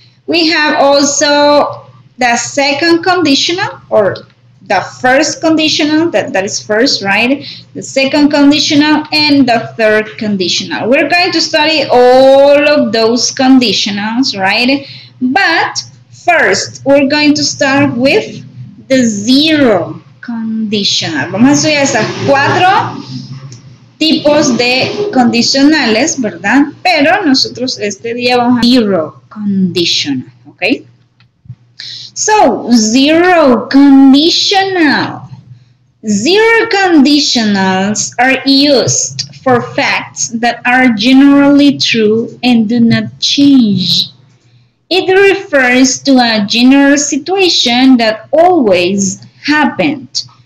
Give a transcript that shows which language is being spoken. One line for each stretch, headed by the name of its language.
English: We have also the second conditional, or the first conditional, that is first, right? The second conditional and the third conditional. We're going to study all of those conditionals, right? But first, we're going to start with the zero conditional. conditional.
Spanish: Vamos a estudiar esas 4 tipos de condicionales, ¿verdad? Pero nosotros este día vamos a zero conditional, ¿ok?
English: So, zero conditional. Zero conditionals are used for facts that are generally true and do not change. It refers to a general situation that always happened.